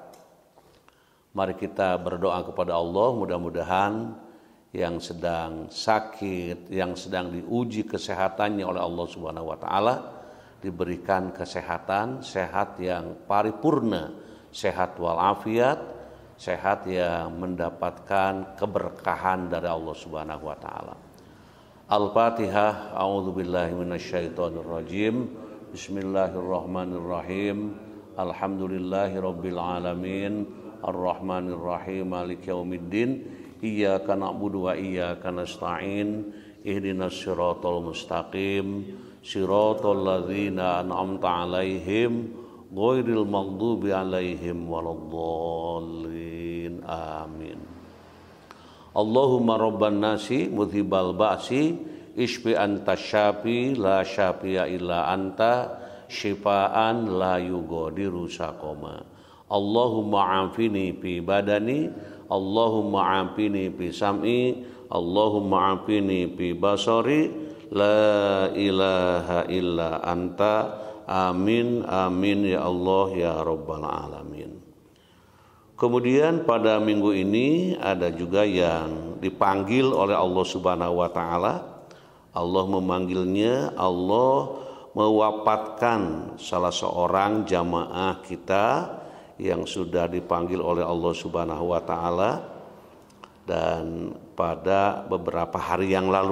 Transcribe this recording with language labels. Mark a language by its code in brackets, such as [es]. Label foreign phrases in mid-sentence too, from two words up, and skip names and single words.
[id] Mari kita berdoa kepada Allah, mudah-mudahan yang sedang sakit, yang sedang diuji kesehatannya oleh Allah [ar] سبحانه وتعالى [id] diberikan kesehatan, sehat yang paripurna, sehat walafiat, sehat yang mendapatkan keberkahan dari Allah [ar] سبحانه وتعالى. Al-Fatihah. أعوذ بالله من الشيطان الرجيم. بسم الله الرحمن الرحيم. الحمد لله رب العالمين. الرحمن الرحيم. مالك يوم الدين. إياك نعبد وإياك نستعين. اهدنا الصراط المستقيم. صراط الذين أنعمت عليهم غير المغضوب عليهم ولا الضالين. آمين. اللهم رب الناس مذهب البأس اشف أنت الشافي لا شافي إلا أنت شفاء لا يغادر سقما. اللهم عافني في بدني، اللهم عافني في سمعي، اللهم عافني في بصري، لا إله إلا أنت. آمين، آمين يا الله يا رب العالمين. [id] Kemudian pada minggu ini ada juga yang dipanggil oleh Allah [ar] سبحانه وتعالى. [id] Allah memanggilnya, Allah mewafatkan salah seorang jamaah kita yang sudah dipanggil oleh Allah [ar] سبحانه وتعالى [id] dan pada beberapa hari yang lalu.